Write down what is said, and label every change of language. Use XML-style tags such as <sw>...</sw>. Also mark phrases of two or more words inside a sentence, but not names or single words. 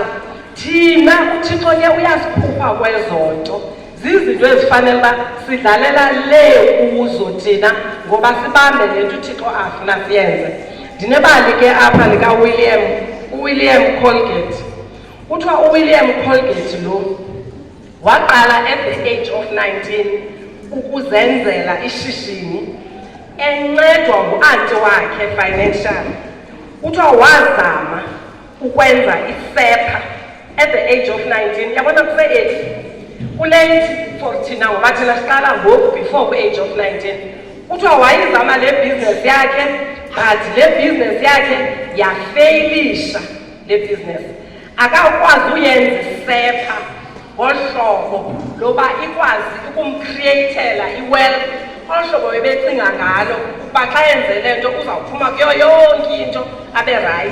<xh>Thina uThixo ke uyasikhupha kwezo nto. Zizinto ezifanele uba sidlalela le kuzo thina ngoba sibambe le nto uThixo afuna siyenze. Ndinebali ke apha lika-William Colgate. Kuthiwa uWilliam Colgate lo waqala</xh> <en>at the age of 19</en> <xh>ukuzenzela ishishini encedwa ngu-anti wakhe financial. Kuthiwa wazama ukwenza iSEPA</xh> <en>at the age of 19.</en> <xh>Yabona kuse-8 kulate for thina ngoba thina siqala ngoku before ku-</xh> <en>age of 19.</en> <xh>Kuthiwa wayizama le business yakhe but le business yakhe yafeylisha le business. Akakwazi uyenza iSEPA ngohlobo loba ikwazi ukumcreatela i-wealth ohlobo bebecinga ngalo ukuba xa yenze le nto uzawuphuma kuyo yonke into abe right.</xh>